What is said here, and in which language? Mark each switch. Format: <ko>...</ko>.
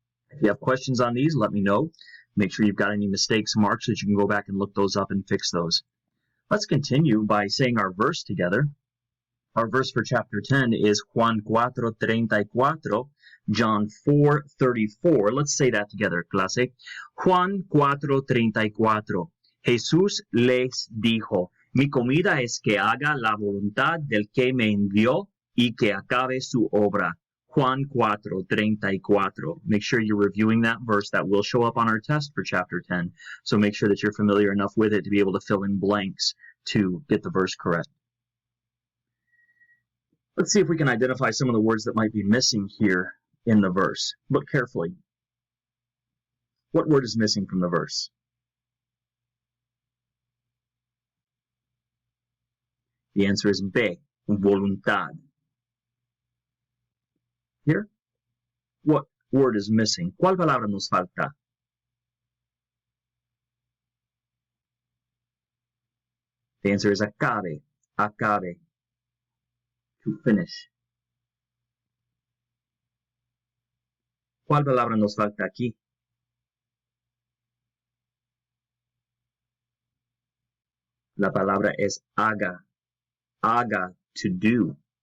<en>If you have questions on these, let me know. Make sure you've got any mistakes marked so that you can go back and look those up and fix those. Let's continue by saying our verse together. Our verse for chapter 10 is Juan 4:34, John 4:34. Let's say that together, clase.</en> <es>Juan 4:34. Jesús les dijo, mi comida es que haga la voluntad del que me envió y que acabe su obra. Juan 4:34.</es> <en>Make sure you're reviewing that verse. That will show up on our test for chapter 10. So make sure that you're familiar enough with it to be able to fill in blanks to get the verse correct. Let's see if we can identify some of the words that might be missing here in the verse. Look carefully. What word is missing from the verse? The answer is B, voluntad. Here, what word is missing?</en> <es>¿Cuál palabra nos falta?</es> <en>The answer is acabe, acabe, to finish.</en> <es>¿Cuál palabra nos falta aquí? La palabra es haga, haga,</es> <en>to do.</en>